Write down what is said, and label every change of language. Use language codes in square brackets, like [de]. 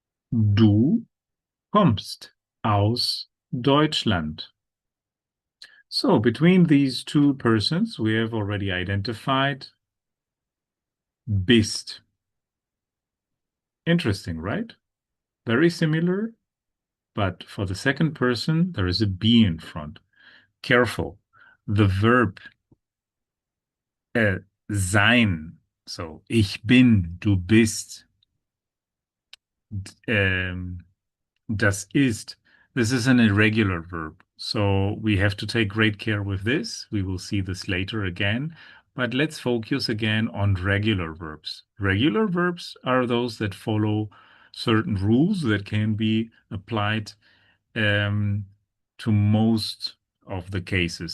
[de] Du kommst aus Deutschland. [en] So between these two persons, we have already identified bist. Interesting, right? Very similar, but for the second person, there is a be in front. Careful. The verb [de] sein, so ich bin, du bist, das ist. [en] This is an irregular verb, so we have to take great care with this. We will see this later again, but let's focus again on regular verbs. Regular verbs are those that follow certain rules that can be applied to most of the cases.